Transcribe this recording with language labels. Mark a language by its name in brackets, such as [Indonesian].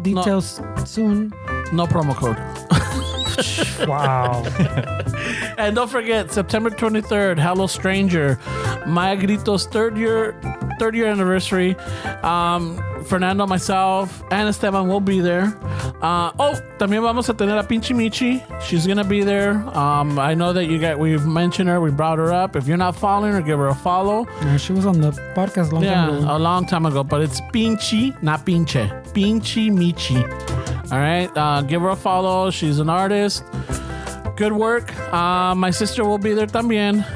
[English] Details soon. No promo code. Wow. And don't forget, September 23rd, Hello Stranger, Maya Grito's third year anniversary. Fernando, myself, and Esteban will be there. [Spanish] También vamos a tener a Pinchi Michi. [English] She's gonna be there. I know that we've mentioned her, we brought her up. If you're not following her, give her a follow. Yeah, she was on the podcast a long time ago, but it's Pinchi, not Pinche. Pinchi Michi. All right, give her a follow. She's an artist. Good work. My sister will be there también.